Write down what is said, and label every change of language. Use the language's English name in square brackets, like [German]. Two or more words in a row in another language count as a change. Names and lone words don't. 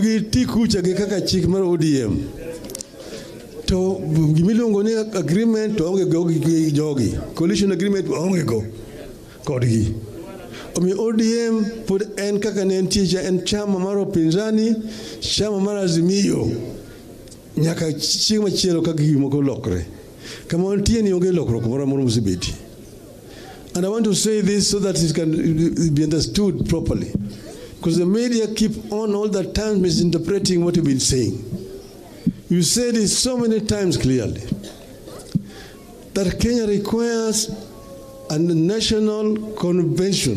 [Luo (Kenya and Tanzania)] giti kucha gi kaka chik mar ODM to gimiluongo ni agreement to onge go gi jogi [English] coalition agreement [Luo (Kenya and Tanzania)] onge go kodgi omi ODM pod en kaka ne entie en chama mar upinzani chama mar Azimio nyaka chieng' machielo kaka gimoko lokre kama entie ni onge lokruok moro mosebeti. [English] And I want to say this so that it can be understood properly, because the media keep on all the time misinterpreting what you've been saying. You said it so many times clearly that Kenya requires a national convention.